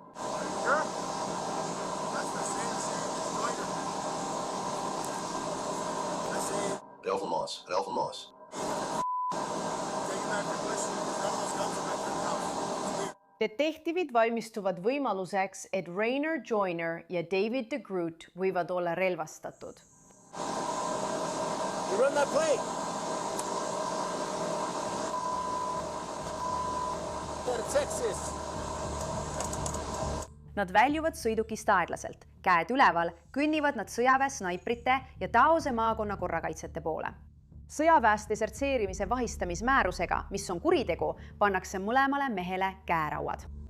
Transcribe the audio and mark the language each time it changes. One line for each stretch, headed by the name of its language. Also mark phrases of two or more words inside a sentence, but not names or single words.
Estonian: Alpha Moss. Detektiivid valmistuvad võimaluseks, et Rainer Joyner ja David DeGroot võivad olla relvastatud.
English: You run that play. Texas.
Estonian: Nad väljuvad sõidukist aeglaselt, käed üleval, kõnnivad nad sõjaväe snaiprite ja Taose maakonna korrakaitsjate poole. Sõjaväest desertseerimise vahistamismäärusega, mis on kuritegu, pannakse mõlemale mehele käerauad.